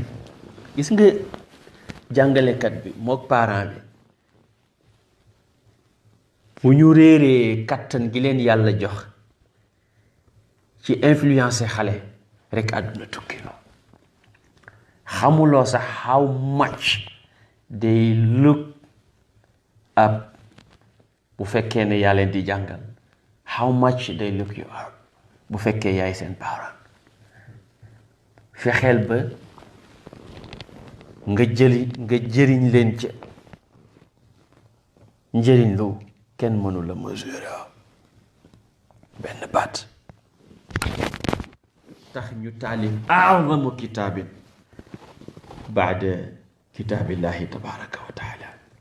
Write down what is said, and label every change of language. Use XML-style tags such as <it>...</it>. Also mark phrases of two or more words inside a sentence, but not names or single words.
<wo>gis nga jàngalekat bi mook parent bi bu ñu réeree kattan gi leen yàlla jox ci influencer xale rek àdduna tukki. xamuloo sax</wo> <en>how much they look up</en> <wo>bu fekkee ne yaa leen di jàngal.</wo> <en>how much they look you up</en> <wo>bu fekkee yaay seen parent. fexeel ba nga jëriñ leen ca njëriñ lu kenn mënu la mesurer. benn baat tax ñu taalif</wo> <ar>أعظم كتاب بعد كتاب الله تبارك وتعالى.</ar>